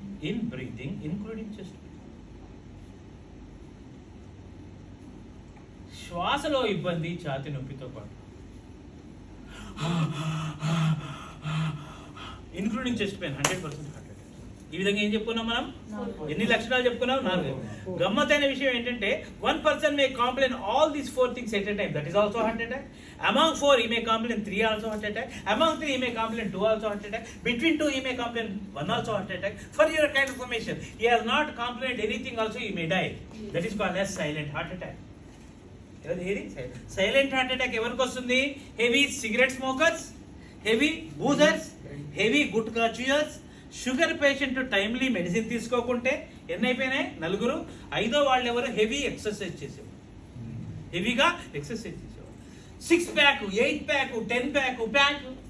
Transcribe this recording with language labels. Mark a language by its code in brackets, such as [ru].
[en] In breathing including chest pain. [te] శ్వాసలో ఇబ్బంది ఛాతి నొప్పితో పాటు, [en] Including chest pain. [te] 100% heart attack. ఈ విధంగా ఏం చెప్పుకున్నాం మనం? ఎన్ని లక్షణాలు చెప్పుకున్నాం? 4. గమ్మత్తైన విషయం ఏంటంటే, [en] one person may complain all these 4 things at a time. That is also heart attack. Among 4 he may complain 3 also heart attack. Among 3 he may complain 2 also heart attack. Between 2 he may complain 1 also heart attack. For your kind of information, he has not complained anything also, he may die. That is called as silent heart attack. [te] Silent heart attack ఎవరికి వస్తుంది? [en] Heavy cigarette smokers, heavy boozers, heavy gutka chewers, sugar patient timely medicine తీసుకోకుంటే. [te] ఎన్ని అయిపోయినాయి? 4. 5వ వాళ్ళు ఎవరు? Heavy exercise చేసేవారు. హెవీగా exercise చేసేవారు. 6 ప్యాక్, 8 ప్యాక్, 10 ప్యాక్.